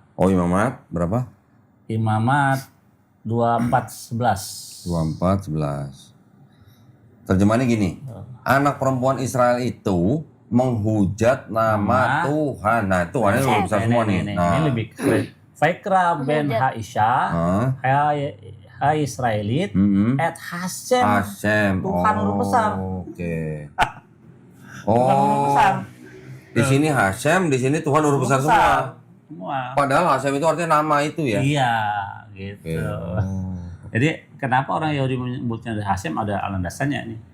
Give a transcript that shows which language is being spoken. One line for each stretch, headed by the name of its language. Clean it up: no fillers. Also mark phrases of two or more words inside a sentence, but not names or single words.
Indonesian: Oh, Imamat berapa? Imamat 24:11. 24:11. Terjemahannya gini. Anak perempuan Israel itu menghujat nama Tuhan. Nah, Tuhannya lebih besar semua nih. Ini lebih keren.
Hebrew: ויקרא בן האשה, הישראלית, את השם.
Indonesian: Hashem. Tuhan huruf besar. Oke. Tuhan huruf besar. Di sini Hashem, di sini Tuhan huruf besar semua. Padahal Hashem itu artinya nama itu ya. Iya, gitu. Jadi kenapa orang Yahudi menyebutnya Hashem, ada landasannya nih.